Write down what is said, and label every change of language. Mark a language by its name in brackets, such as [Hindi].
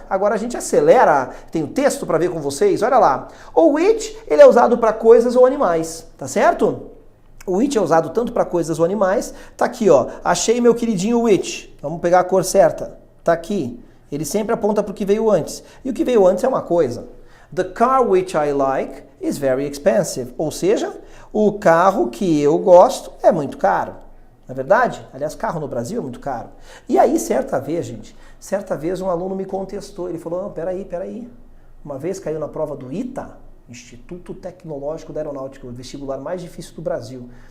[Portuguese] Agora a gente acelera, tem o texto para ver com vocês, olha lá. O which, ele é usado para coisas ou animais, tá certo? O which é usado tanto para coisas ou animais. Tá aqui, ó. Achei meu queridinho which. Vamos pegar a cor certa. Tá aqui. Ele sempre aponta para o que veio antes. E o que veio antes é uma coisa. [English] The car which I like is very expensive. [Portuguese] Ou seja, o carro que eu gosto é muito caro. Não é verdade? Aliás, carro no Brasil é muito caro. E aí, certa vez um aluno me contestou. Ele falou, não, peraí. Uma vez caiu na prova do ITA, Instituto Tecnológico da Aeronáutica, o vestibular mais difícil do Brasil.